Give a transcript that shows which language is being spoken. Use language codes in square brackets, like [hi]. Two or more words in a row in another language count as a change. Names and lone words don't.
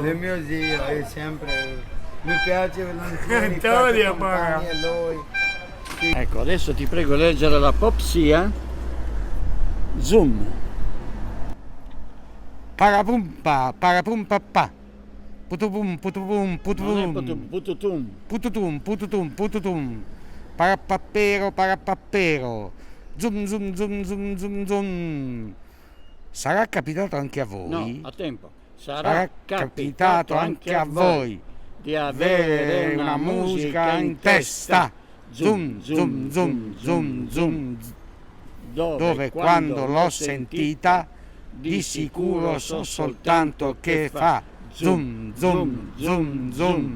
[it] È mio zio, è sempre. Mi piace volentieri Vittoria, faccio compagnia a lui. Ecco, adesso ti prego di leggere la popsia. Zoom. Parapumpa, parapumpa. Putupum, putupum, Non è putupum. pututum. Pututum, pututum, pututum. Parapappero, parapappero. Zum, zum, zum, zum, zum, zum. Sarà capitato anche a voi? No, a tempo. Sarà capitato anche a voi di avere una musica in testa. Zum, zum, zum, zum, zum. Dove quando l'ho sentita, di sicuro so soltanto che fa zum, zum, zum, zum.